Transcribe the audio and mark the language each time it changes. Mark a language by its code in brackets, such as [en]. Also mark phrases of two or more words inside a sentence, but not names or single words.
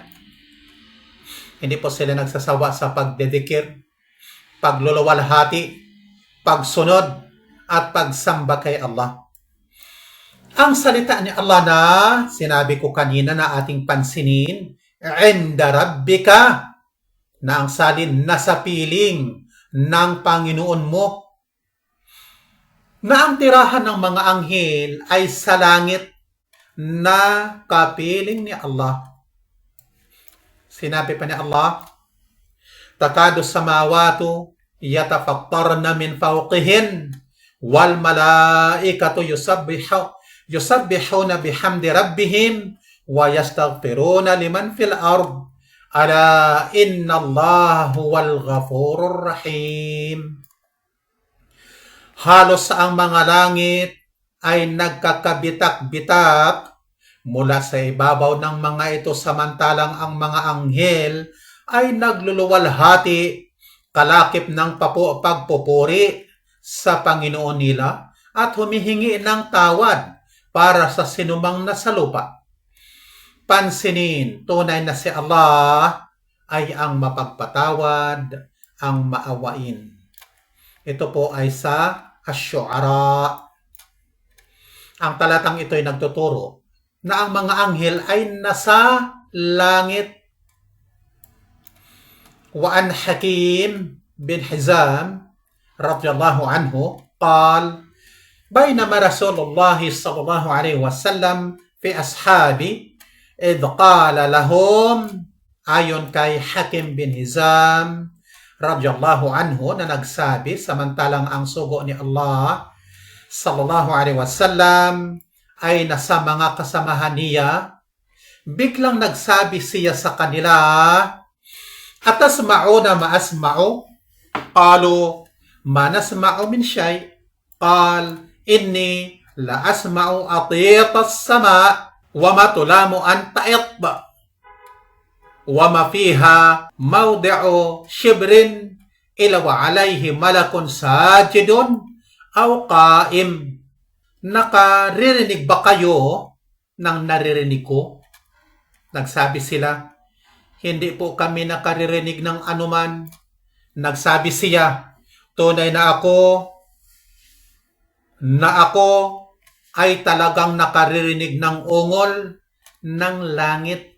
[tl] Hindi po sila nagsasawa sa pagdedikir, pagluluwalhati, pagsunod, at pagsamba kay Allah. Ang salita ni Allah na sinabi ko kanina na ating pansinin, [ar] عند ربك, [tl] na ang salin nasa piling ng Panginoon mo. na ang tirahan ng mga anghel ay sa langit na kapiling ni Allah. Sinabi pa ni Allah, [ar] تكاد السماوات يتفطرن من فوقهن والملائكة يسبحون بحمد ربهم ويستغفرون لمن في الأرض ألا إن الله هو الغفور الرحيم. [tl] Halos sa ang mga langit ay nagkakabitak-bitak mula sa ibabaw ng mga ito, samantalang ang mga anghel ay nagluluwalhati kalakip ng pagpupuri sa Panginoon nila at humihingi ng tawad para sa sinumang nasa lupa. Pansinin, tunay na si Allah ay ang mapagpatawad, ang maawain. Ito po ay sa Asy-Syu'ara. Ang talatang ito ay nagtuturo na ang mga anghel ay nasa langit. [ar] وعن حكيم بن حزام رضي الله عنه قال بينما رسول الله صلى الله عليه وسلم في أصحابه إذ قال لهم [tl] ayon kay Hakim bin Hizam [ar] رضي الله عنه [tl] na nagsabi samantalang ang sugo ni Allah [ar] صلى الله عليه وسلم [tl] ay nasa mga kasamahan niya, biglang nagsabi siya sa kanila, [ar] أتسمعون ما أسمع? قالوا ما نسمع من شيء. قال إني لأسمع أطيط السماء وما تلام أن تئط وما فيها موضع شبر إلا وعليه ملك ساجد أو قائم. [tl] Nakaririnig ba kayo ng naririnig ko? Nagsabi sila, hindi po kami nakaririnig ng anuman. Nagsabi siya, tunay na ako ay talagang nakaririnig ng ungol ng langit.